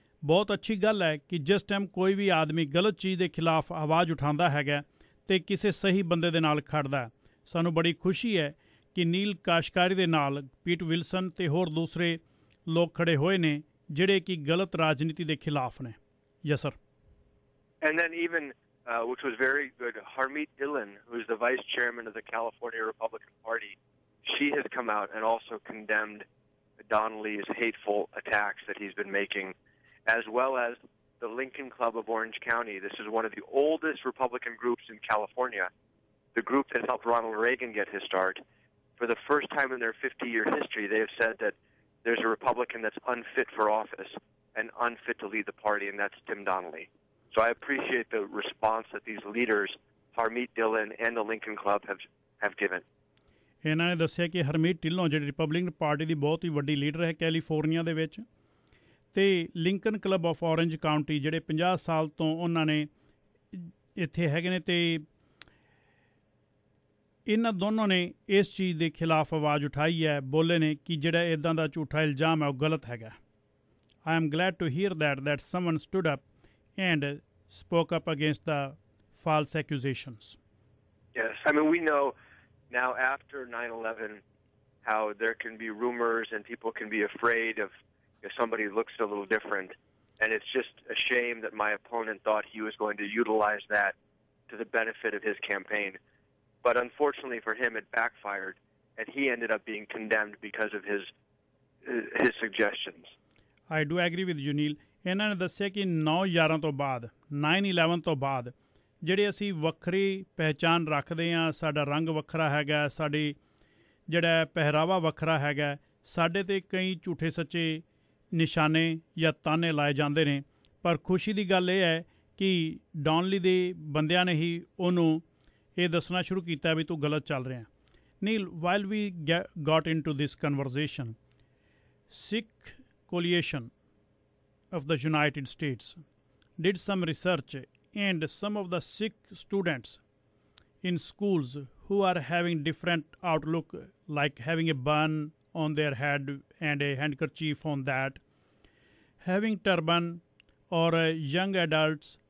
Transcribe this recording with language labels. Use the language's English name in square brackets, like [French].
[Punjabi] ਬਹੁਤ ਅੱਛੀ ਗੱਲ ਹੈ ਕਿ ਜਿਸ ਟਾਈਮ ਕੋਈ ਵੀ ਆਦਮੀ ਗਲਤ ਚੀਜ਼ ਦੇ ਖਿਲਾਫ ਆਵਾਜ਼ ਉਠਾਉਂਦਾ ਹੈਗਾ ਅਤੇ ਕਿਸੇ ਸਹੀ ਬੰਦੇ ਦੇ ਨਾਲ ਖੜਦਾ। ਸਾਨੂੰ ਬੜੀ ਖੁਸ਼ੀ ਹੈ ਕਿ ਨੀਲ ਕਾਸ਼ਕਾਰੀ ਦੇ ਨਾਲ ਪੀਟ ਵਿਲਸਨ ਅਤੇ ਹੋਰ ਦੂਸਰੇ ਲੋਕ ਖੜੇ ਹੋਏ ਨੇ ਜਿਹੜੇ ਕਿ ਗਲਤ ਰਾਜਨੀਤੀ ਦੇ ਖਿਲਾਫ ਨੇ। [English] Yes sir. And then even, which was very good, Harmeet Dillon, who is the vice chairman of the California Republican Party, she has come out and also condemned Donnelly's hateful attacks that he's been making, as well as the Lincoln Club of Orange County. This is one of the oldest Republican groups in California, the group that helped Ronald Reagan get his start. For the first time in their 50-year history, they have said that there's a Republican that's unfit for office and unfit to lead the party, and that's Tim Donnelly. So I appreciate the response that these leaders, Harmeet Dillon and the Lincoln Club, have given. [Punjabi] ਇਹਨਾਂ ਨੇ ਦੱਸਿਆ ਕਿ ਹਰਮੀਤ ਢਿੱਲੋਂ ਜਿਹੜੀ Republican party ਦੀ ਬਹੁਤ ਹੀ ਵੱਡੀ leader ਹੈ California ਦੇ ਵਿੱਚ, ਅਤੇ Lincoln club of orange county ਜਿਹੜੇ 50 ਸਾਲ ਤੋਂ ਉਹਨਾਂ ਨੇ ਇੱਥੇ ਹੈਗੇ ਨੇ, ਅਤੇ ਇਹਨਾਂ ਦੋਨੋਂ ਨੇ ਇਸ ਚੀਜ਼ ਦੇ ਖਿਲਾਫ ਆਵਾਜ਼ ਉਠਾਈ ਹੈ, ਬੋਲੇ ਨੇ ਕਿ ਜਿਹੜਾ ਇੱਦਾਂ ਦਾ ਝੂਠਾ ਇਲਜ਼ਾਮ ਹੈ ਉਹ ਗਲਤ ਹੈਗਾ। [English] I am glad to hear that someone stood up and spoke up against the false accusations. Yes, I mean, we know now after 9/11 how there can be rumors and people can be afraid of if somebody looks a little different, and it's just a shame that my opponent thought he was going to utilize that to the benefit of his campaign. But unfortunately for him, it backfired, and he ended up being condemned because of his suggestions. I do agree with you, Neel. [Punjabi] ਇਹਨਾਂ ਨੇ ਦੱਸਿਆ ਕਿ 9/11 ਤੋਂ ਬਾਅਦ 9/11 ਤੋਂ ਬਾਅਦ ਜਿਹੜੇ ਅਸੀਂ ਵੱਖਰੀ ਪਹਿਚਾਣ ਰੱਖਦੇ ਹਾਂ, ਸਾਡਾ ਰੰਗ ਵੱਖਰਾ ਹੈਗਾ, ਸਾਡੀ ਜਿਹੜਾ ਪਹਿਰਾਵਾ ਵੱਖਰਾ ਹੈਗਾ, ਸਾਡੇ 'ਤੇ ਕਈ ਝੂਠੇ ਸੱਚੇ ਨਿਸ਼ਾਨੇ ਜਾਂ ਤਾਨੇ ਲਾਏ ਜਾਂਦੇ ਨੇ। ਪਰ ਖੁਸ਼ੀ ਦੀ ਗੱਲ ਇਹ ਹੈ ਕਿ ਡੌਨਲੀ ਦੇ ਬੰਦਿਆਂ ਨੇ ਹੀ ਉਹਨੂੰ ਇਹ ਦੱਸਣਾ ਸ਼ੁਰੂ ਕੀਤਾ ਵੀ ਤੂੰ ਗਲਤ ਚੱਲ ਰਿਹਾ। [English] Neil, while we got into this conversation, Sikh coalition of the United States did some research, and some of the Sikh students in schools who are having different outlook, like having a bun on their head and a handkerchief on that, having turban, or young adults